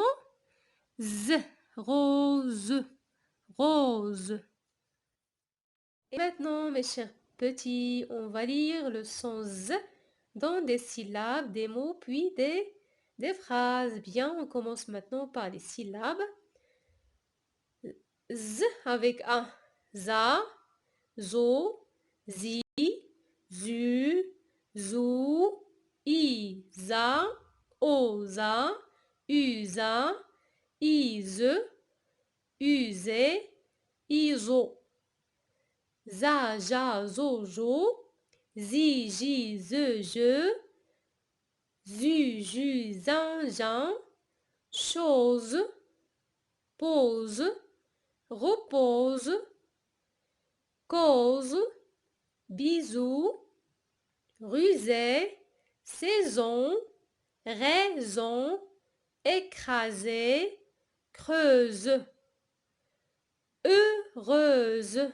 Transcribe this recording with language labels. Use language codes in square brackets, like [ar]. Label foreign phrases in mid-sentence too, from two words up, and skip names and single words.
[fr] Z. Rose. Rose. Et maintenant, mes chers petits, on va lire le son Z dans des syllabes, des mots, puis des phrases. Bien, on commence maintenant par les syllabes. Z avec A, za. zo, zi, zu, zu, i, za, o, za, u, za, iz, uze, izo. Za, ja, zo, jo, zi, ji, ze, je, zu, ju, zin, jan, chose, pose, repose, cause, bisous, rusée, saison, raison, écraser, creuse, heureuse.